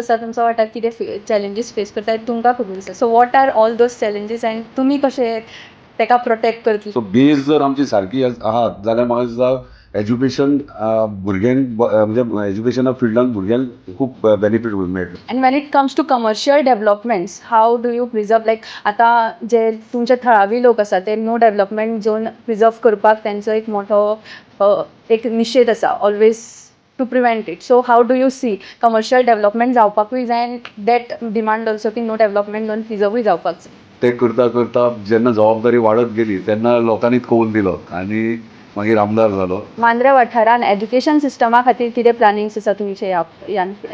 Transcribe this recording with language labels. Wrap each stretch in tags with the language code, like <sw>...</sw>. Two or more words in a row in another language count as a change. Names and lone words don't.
<kok>आसा तुमचो वाठार कितें</kok> <en>challenges face</en> <kok>करता तुमकां खबर आसा.</kok> <en>so what are all those challenges</en> <kok>आनी तुमी कशे ताका प्रोटेक्ट करतले? सो बेज जर आमची सारकी आहात जाल्यार म्हाका दिसता एज्युकेशन भुरग्यांक म्हणजे एज्युकेशना फिल्डान भुरग्यांक खूब बेनिफीट मेळटलें.</kok> <en>And when it comes to commercial developments, how do you preserve, like</en> <kok>आता जे तुमचे थळावी लोक आसा ते</kok> <en>no development zone preserve</en> <kok>करपाक त्यांचो एक मोठो एक निशेध आसा</kok> <en>always to prevent it. so how do you see commercial development</en> <kok>जावपाकूय जाय</kok> <en>and that demand also की no development zone preserveuy</en> <kok>जावपाक जाय. ते करता करता जेन्ना जबाबदारी वाडत गेली तेन्ना लोकांनीच कौल दिलो आनी मागीर आमदार जालो. मांद्रे वाठारान</kok> <en>education system</en> <kok>खातीर कितें प्लॅनिंग्स आसा तुमचे यान फुडें?</kok>